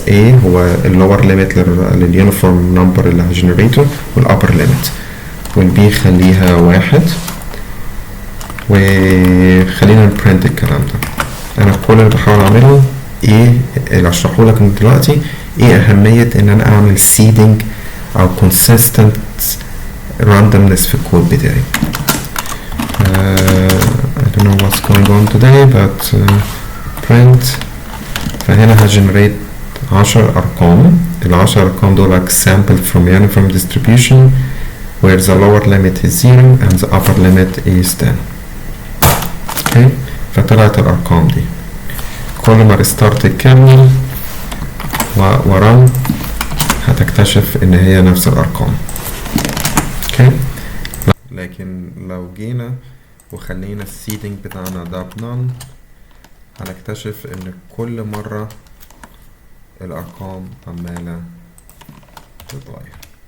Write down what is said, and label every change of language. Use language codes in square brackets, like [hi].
[ar] A هو اللور ليميت لليونيفورم نمبر اللي هجنريته والابر ليميت، والبي خليها 1. وخلينا نبرنت الكلام ده. انا كل اللي بحاول اعمله ايه اللي اشرحه لك من دلوقتي، ايه اهمية ان انا اعمل seeding او [en] consistent randomness [ar] في الكود بتاعي. [en] I don't know what's going on today but print. [ar] فهنا هجنريت 10 ارقام. ال10 ارقام دول [en] sampled from uniform distribution where the lower limit is 0 and the upper limit is 10. [ar] okay, فطلعت الارقام دي. كل ما ريستارت يكمل وران هتكتشف ان هي نفس الارقام. اوكي، لكن لو جينا وخلينا السيدنج بتاعنا ده بنان هنكتشف ان كل مرة الارقام عمالة تتغير.